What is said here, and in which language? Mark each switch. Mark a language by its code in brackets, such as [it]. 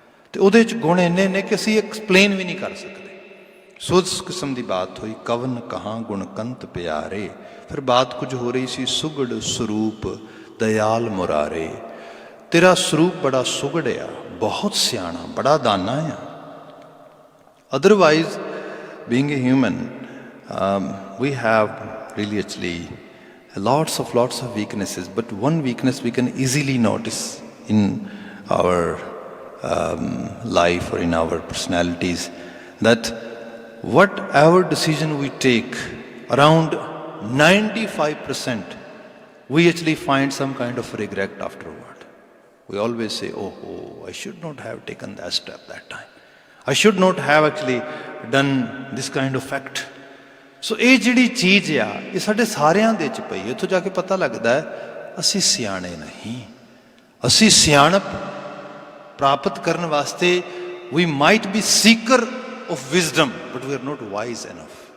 [pa] ਅਤੇ ਉਹਦੇ 'ਚ ਗੁਣ ਇੰਨੇ ਨੇ ਕਿ ਅਸੀਂ ਐਕਸਪਲੇਨ ਵੀ ਨਹੀਂ ਕਰ ਸਕਦੇ। ਸੋ ਇਸ ਕਿਸਮ ਦੀ ਬਾਤ ਹੋਈ। ਕਵਨ ਕਹਾਂ ਗੁਣ ਕੰਤ ਪਿਆਰੇ। ਫਿਰ ਬਾਤ ਕੁਝ ਹੋ ਰਹੀ ਸੀ ਸੁਗੜ ਸਰੂਪ ਦਇਆਲ ਮੁਰਾਰੇ। ਤੇਰਾ ਸਰੂਪ ਬੜਾ ਸੁਗੜ ਆ, ਬਹੁਤ ਸਿਆਣਾ, ਬੜਾ ਦਾਨਾ ਆ। [en] Otherwise being a human we have really actually lots of weaknesses, but one weakness we can easily notice in our life or in our personalities, that whatever decision we take, around 95% we actually find some kind of regret afterward. We always say, oh, I should not have taken that step that time. I should not have actually done this kind of act. [pa] ਸੋ ਇਹ ਜਿਹੜੀ ਚੀਜ਼ ਆ, ਇਹ ਸਾਡੇ ਸਾਰਿਆਂ ਦੇ 'ਚ ਪਈ। ਇੱਥੋਂ ਜਾ ਕੇ ਪਤਾ ਲੱਗਦਾ ਅਸੀਂ ਸਿਆਣੇ ਨਹੀਂ। ਅਸੀਂ ਸਿਆਣਪ ਪ੍ਰਾਪਤ ਕਰਨ ਵਾਸਤੇ ਵੀ [en] Might be seeker of wisdom, but we are not wise enough.